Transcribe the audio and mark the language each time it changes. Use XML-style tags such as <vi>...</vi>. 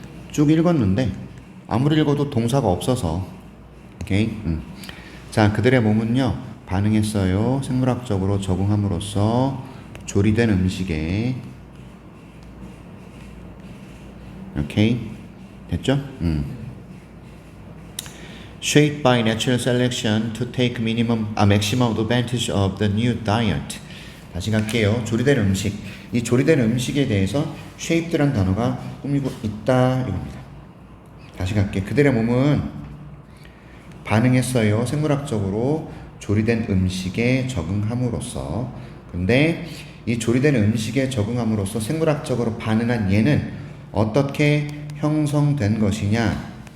<ko>쭉 읽었는데 아무리 읽어도 동사가 없어서 오케이. 자, 그들의 몸은요 반응했어요. 생물학적으로 적응함으로써 조리된 음식에 오케이 됐죠?</ko> <en>Shaped by natural selection to take maximum advantage of the new diet.</en> <ko>다시 갈게요. 조리된 음식. 이 조리된 음식에 대해서 shaped란 단어가 꾸미고 있다 이겁니다. 다시 갈게. 그들의 몸은 반응했어요. 생물학적으로 조리된 음식에 적응함으로써. 근데 이 조리된 음식에 적응함으로써 생물학적으로 반응한 얘는 어떻게 형성된 것이냐?</ko>